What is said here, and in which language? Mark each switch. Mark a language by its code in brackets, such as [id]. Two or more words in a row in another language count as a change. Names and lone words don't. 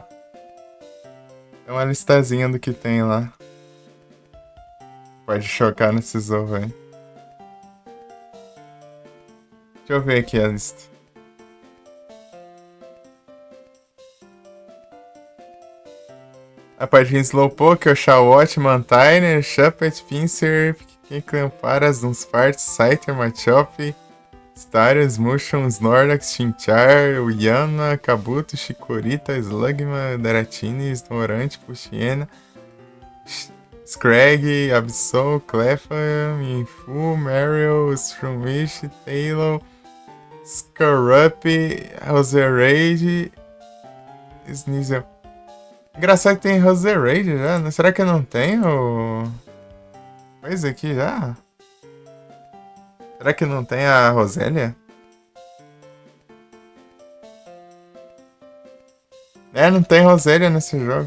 [pt] Tem uma listazinha do que tem lá. Pode chocar nesses ovos aí. Deixa eu ver aqui a lista. A parte de Slowpoke, Oshawott, Mantiner, Shuppet, Pinsir, Camparas, Dunsparce, Scyther, Machop, Starius, Mushroom, Snorlax, Chinchar, Uyana, Kabuto, Chikorita, Slugma, Daratini, Snorant, Puxiena, Scrag, Absol, Cleffa, Minfu, Mariel, Strumish, Tailo, Scarup, Roserade, Sneasel. Engraçado que tem Roserade já, né? Será que não tem o... coisa aqui já? Será que não tem a Rosélia? É, não tem Rosélia nesse jogo.